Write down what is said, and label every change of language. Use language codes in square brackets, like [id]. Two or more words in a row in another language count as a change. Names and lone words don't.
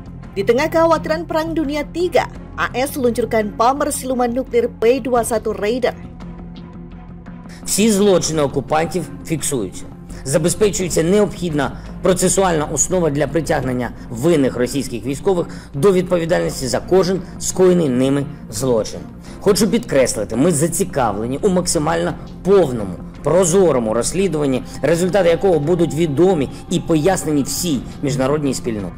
[id] Di tengah kekhawatiran Perang Dunia III, AS luncurkan bomber siluman nuklir P-21 Raider. [uk] Всі злочини окупантів фіксуються. Забезпечується необхідна процесуальна основа для притягнення винних російських військових до відповідальності за кожен скоєний ними злочин. Хочу підкреслити, ми зацікавлені у максимально повному, прозорому розслідуванні, результати якого будуть відомі і пояснені всій міжнародній спільноті.